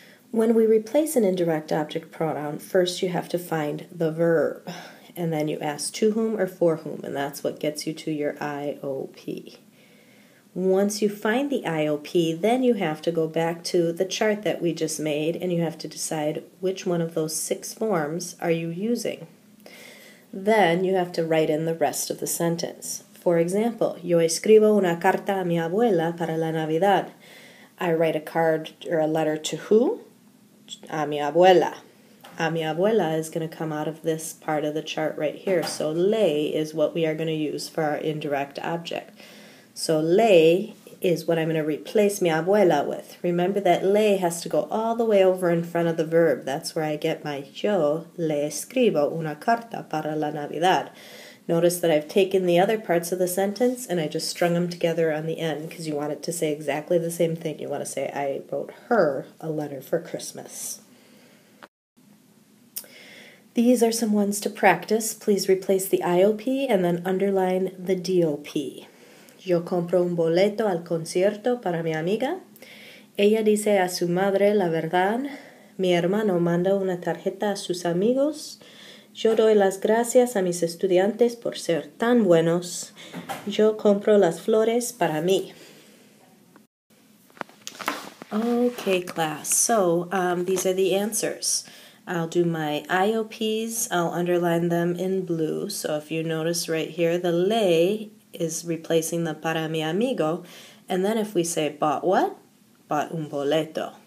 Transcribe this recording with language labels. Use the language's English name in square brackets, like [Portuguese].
[English] When we replace an indirect object pronoun, first you have to find the verb, and then you ask to whom or for whom, and that's what gets you to your IOP. Once you find the IOP, then you have to go back to the chart that we just made, and you have to decide which one of those 6 forms are you using. Then you have to write in the rest of the sentence. For example, [Spanish] yo escribo una carta a mi abuela para la Navidad. [English] I write a card or a letter to who? [Spanish] A mi abuela. A mi abuela [English] is going to come out of this part of the chart right here. So le is what we are going to use for our indirect object. So le is what I'm going to replace [Spanish] mi abuela [English] with. Remember that le has to go all the way over in front of the verb. That's where I get my [Spanish] yo le escribo una carta para la Navidad. [English] Notice that I've taken the other parts of the sentence and I just strung them together on the end because you want it to say exactly the same thing. You want to say, I wrote her a letter for Christmas. These are some ones to practice. Please replace the IOP and then underline the DOP. [Spanish] Yo compro un boleto al concierto para mi amiga. Ella dice a su madre la verdad. Mi hermano manda una tarjeta a sus amigos. Yo doy las gracias a mis estudiantes por ser tan buenos. Yo compro las flores para mí. [English] Okay, class. So these are the answers. I'll do my IOPs. I'll underline them in blue. So if you notice right here, the le is replacing the [Spanish] para mi amigo. [English] And then if we say bought what? Bought [Spanish] un boleto.